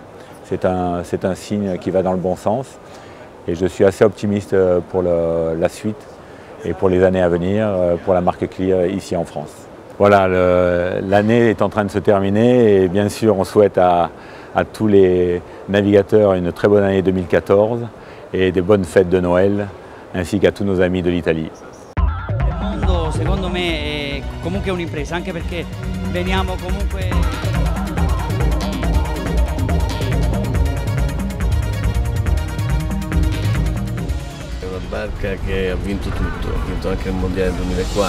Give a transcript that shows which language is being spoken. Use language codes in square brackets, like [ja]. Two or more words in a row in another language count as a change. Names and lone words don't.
[fr] C'est un signe qui va dans le bon sens et je suis assez optimiste pour la suite et pour les années à venir pour la marque Clear ici en France. Voilà, l'année est en train de se terminer et bien sûr on souhaite à tous les navigateurs une très bonne année 2014 et des bonnes fêtes de Noël ainsi qu'à tous nos amis de l'Italie. [it] Il mondo secondo me è comunque un'impresa, anche perché veniamo comunque... È una barca che ha vinto tutto, ha vinto anche il Mondiale 2004.